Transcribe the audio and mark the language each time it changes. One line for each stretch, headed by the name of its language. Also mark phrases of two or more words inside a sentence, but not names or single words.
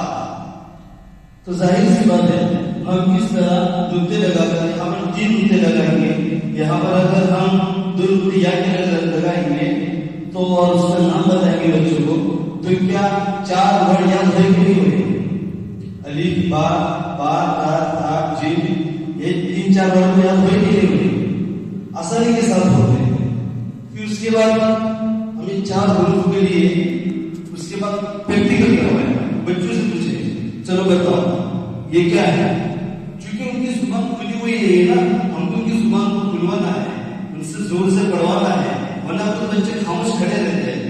Urdu: تو ظاہر سی بات ہے ہم کس طرح نکتے لگا کر یہاں پر 3 نکتے لگائیں گے. یہاں پر اگر ہم 2 نکتے یا کے لگائیں گے تو اور اس کا نام بتائیں گے بچوں کو تو کیا 4 ورڈ یاد ہوئے کہ نہیں ہوئے. الف با با تا تا جیم یہ 3-4 ورڈ یاد ہوئے کہ نہیں ہوئے. آسانی کے ساتھ ہوتے ہیں. پھر اس کے بعد ہمیں 4 حروف کے لیے اس کے بعد پریکٹیکل کروایا. بچوں سے پوچھے چلو بتاؤ یہ کیا ہے. چونکہ ان کی زبان کھلی ہوئی ہے نا ہم کو ان کی زبان کو کھلوانا ہے ان سے زور سے پڑھوانا ہے ورنہ تو بچے خاموش کھڑے رہتے ہیں.